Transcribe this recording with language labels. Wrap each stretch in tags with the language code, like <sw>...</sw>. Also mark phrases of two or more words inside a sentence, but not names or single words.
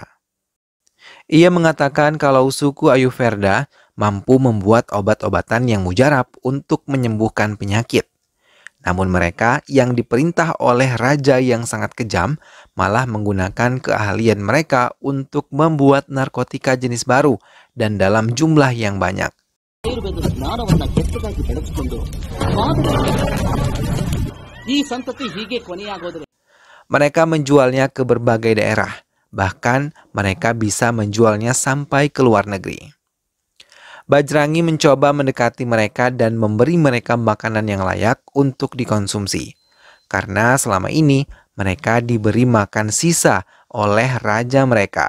<id>Ia mengatakan kalau suku Ayurveda mampu membuat obat-obatan yang mujarab untuk menyembuhkan penyakit. Namun mereka yang diperintah oleh raja yang sangat kejam malah menggunakan keahlian mereka untuk membuat narkotika jenis baru dan dalam jumlah yang banyak.</id> <kn>ಆಯುರ್ವೇದ ಜ್ಞಾನವನ್ನ ಕೆಟ್ಟದಾಗಿ ಬೆಳೆಸಿಕೊಂಡು ಈ ಸಂತತಿ ಹೀಗೆ ಕೊನೆಯಾಗೋದ್ರೆ.</kn> <id>Mereka menjualnya ke berbagai daerah, bahkan mereka bisa menjualnya sampai ke luar negeri. Bajrangi mencoba mendekati mereka dan memberi mereka makanan yang layak untuk dikonsumsi, karena selama ini mereka diberi makan sisa oleh raja mereka.</id>